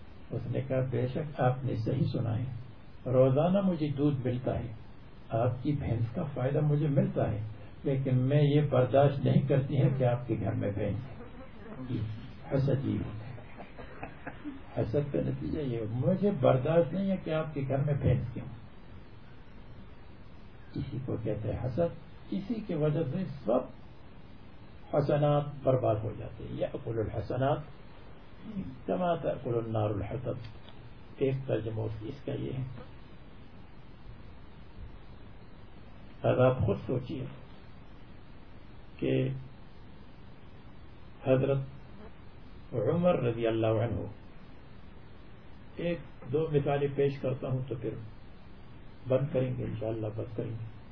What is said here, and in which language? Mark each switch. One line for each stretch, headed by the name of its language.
Urdu: اس نے کہا, بے شک آپ نے صحیح سنا ہے, روزانہ مجھے دودھ ملتا ہے, آپ کی بھینس کا فائدہ مجھے ملتا ہے, لیکن میں یہ برداشت نہیں کرتی ہے کہ آپ کے گھر میں بھینس ہے. حسد یہ ہوتا ہے, حسد کا نتیجہ یہ, مجھے برداشت نہیں ہے کہ آپ کے گھر میں بھینس کیوں. اسی کو کہتے ہیں حسد. اسی کی وجہ سے سب حسنات برباد ہو جاتے ہیں.
Arabic: یأکل الحسنات کما تأکل النار الحطب.
Urdu: ایک ترجمہ اس کا یہ ہے. اب آپ خود سوچیے کہ حضرت عمر رضی اللہ عنہ. ایک دو مثالیں پیش کرتا ہوں تو پھر بند کریں گے انشاءاللہ بس کریں گے.